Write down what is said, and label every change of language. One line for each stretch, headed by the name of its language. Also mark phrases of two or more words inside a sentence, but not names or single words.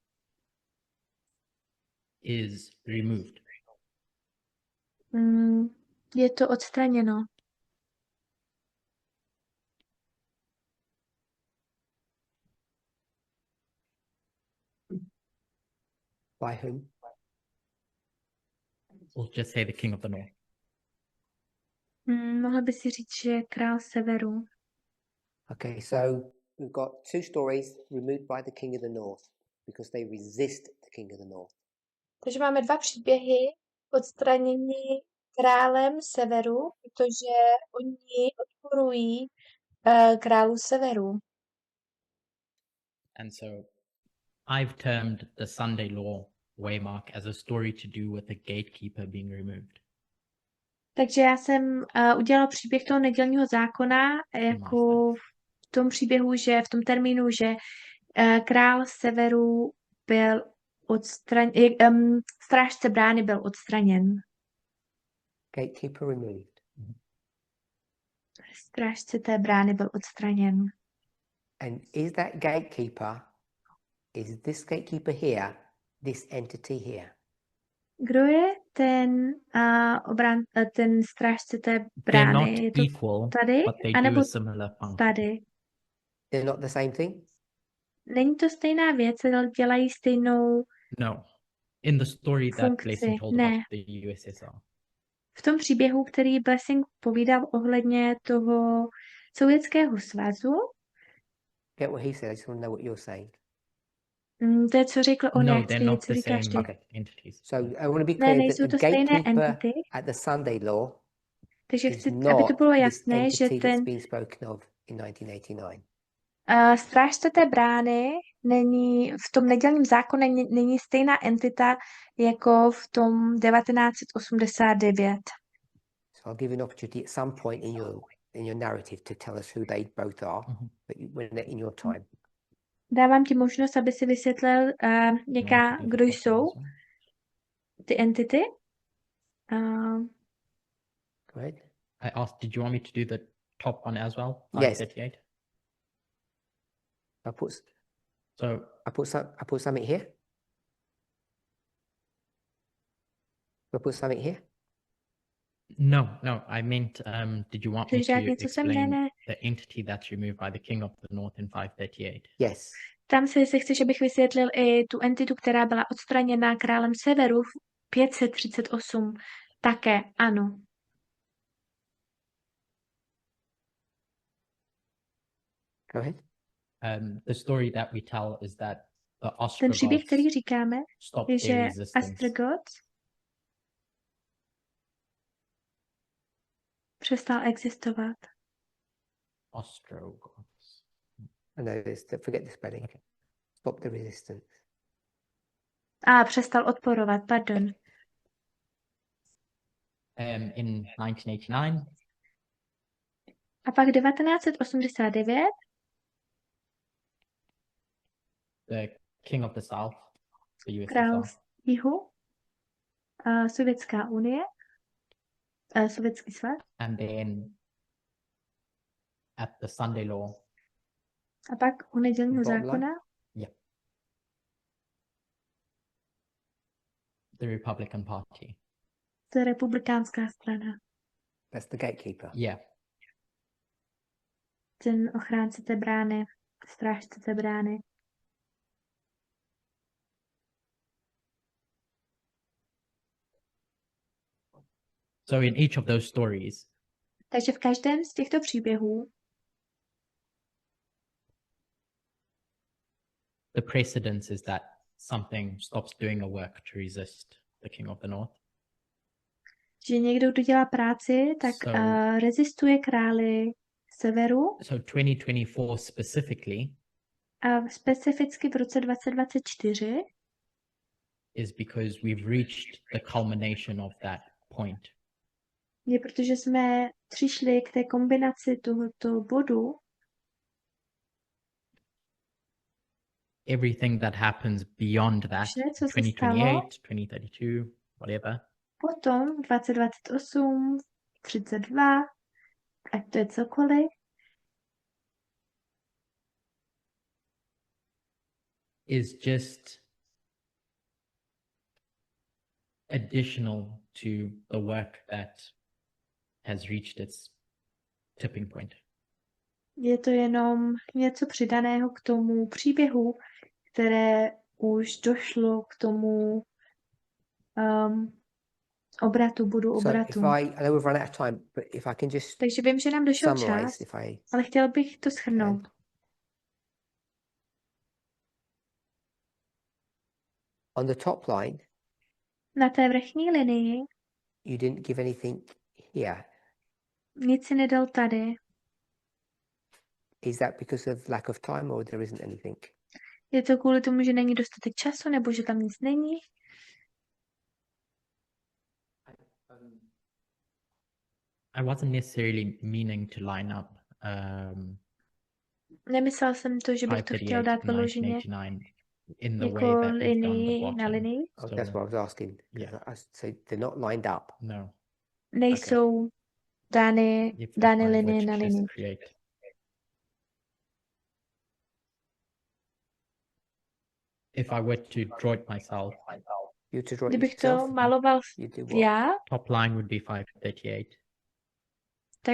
English: is removed.
Czech: je to odstraněno.
English: By whom? We'll just say the king of the north.
Czech: Mohla by si říct, že král severu.
English: Okay, so we've got two stories removed by the king of the north because they resist the king of the north.
Czech: Takže máme dva příběhy odstranění králem severu, protože oni odporují králu severu.
English: And so I've termed the Sunday law waymark as a story to do with the gatekeeper being removed.
Czech: Takže já jsem udělala příběh toho nedělního zákona jako v tom příběhu, že v tom termínu, že král severu byl odstraněn, strážce brány byl odstraněn.
English: Gatekeeper removed.
Czech: Strážce té brány byl odstraněn.
English: And is that gatekeeper, is this gatekeeper here, this entity here?
Czech: Kdo je ten ten strážce té
English: They're
Czech: brány?
English: not
Czech: Je to
English: equal,
Czech: tady,
English: but they
Czech: anebo
English: do a similar function.
Czech: tady?
English: They're not the same thing?
Czech: Není to stejná věc, ale dělají stejnou
English: No. In the story that
Czech: funkci.
English: Blessing told
Czech: Ne.
English: about the USSR.
Czech: V tom příběhu, který Blessing povídal ohledně toho Sovětského svazu,
English: Get what he said, I just want to know what you're saying.
Czech: to je, co řekl on,
English: No,
Czech: jak
English: they're not
Czech: co
English: the
Czech: říkáš
English: same
Czech: ty.
English: Okay. entities. So I want to be
Czech: Ne,
English: clear that
Czech: nejsou
English: the
Czech: to stejné
English: gatekeeper
Czech: entity,
English: at the Sunday law
Czech: takže
English: is
Czech: chci, aby
English: not
Czech: to bylo
English: this
Czech: jasné, že
English: entity
Czech: ten
English: that's been spoken of in 1989.
Czech: strážce té brány není, v tom nedělním zákoně není stejná entita jako v tom 1989.
English: So I'll give you an opportunity at some point in your narrative to tell us who they both are, but when they're in your time.
Czech: Dávám ti možnost, aby si vysvětlil,
English: You want to do the
Czech: kdo
English: top one
Czech: jsou
English: as well?
Czech: ty entity.
English: Go ahead. I asked, did you want me to do the top one as well? Yes. 538. I put something here. I put something here. No, I meant, did you want me
Czech: Chceš
English: to
Czech: dát něco sem? Ne,
English: explain
Czech: ne.
English: the entity that's removed by the king of the north in 538? Yes.
Czech: Tam se, jestli chceš, abych vysvětlil i tu entitu, která byla odstraněna králem severu v 538. Také, ano.
English: Go ahead. The story that we tell is that the
Czech: Ten příběh,
English: Ostrogoths
Czech: který říkáme,
English: stopped
Czech: je,
English: their
Czech: že
English: resistance.
Czech: Ostrogoths přestal existovat.
English: Ostrogoths. I know this. Forget the spelling. Stop the resistance.
Czech: A přestal odporovat, pardon.
English: In 1989,
Czech: A pak 1989
English: the king of the south, the
Czech: král
English: USSR,
Czech: z jihu, Sovětská unie, Sovětský svaz,
English: and then at the Sunday law,
Czech: a pak u nedělního
English: Bottom line.
Czech: zákona
English: the Republican Party.
Czech: to je republikánská strana.
English: That's the gatekeeper. Yeah.
Czech: Ten ochránce té brány, strážce té brány.
English: So in each of those stories,
Czech: Takže v každém z těchto příběhů
English: the precedence is that something stops doing a work to resist the king of the north.
Czech: že někdo, kdo dělá práci, tak
English: So-
Czech: rezistuje králi severu
English: So 2024 specifically
Czech: a specificky v roce 2024
English: is because we've reached the culmination of that point.
Czech: je, protože jsme přišli k té kombinaci tohoto bodu.
English: Everything that happens beyond that,
Czech: Vše, co se stalo
English: 2028, 2032, whatever,
Czech: potom 2028, 32, ať to je cokoliv,
English: is just additional to the work that has reached its tipping point.
Czech: je to jenom něco přidaného k tomu příběhu, které už došlo k tomu obratu, bodu
English: So
Czech: obratu.
English: I know we've run out of time, but if I can just
Czech: Takže vím, že nám došel
English: summarize,
Czech: čas,
English: if I
Czech: ale chtěl bych to shrnout.
English: on the top line,
Czech: Na té vrchní linii
English: you didn't give anything here.
Czech: nic si nedal tady.
English: Is that because of lack of time, or there isn't anything?
Czech: Je to kvůli tomu, že není dostatek času, nebo že tam nic není?
English: I wasn't necessarily meaning to line up
Czech: Nemyslel jsem to, že bych to chtěl
English: 538
Czech: dát
English: and
Czech: vyloženě
English: 1989 in the
Czech: jako
English: way that we've done the
Czech: linii na
English: bottom.
Czech: linii.
English: Oh, So, that's what I was asking. 'Cause yeah. so they're not lined up. No.
Czech: Nejsou dány
English: You have to
Czech: dány
English: find
Czech: linie
English: which
Czech: na
English: just
Czech: linii.
English: create. If I were to draw it myself, You to draw it
Czech: Kdybych to
English: yourself,
Czech: maloval
English: you do what?
Czech: já,
English: top line would be 538.
Czech: tak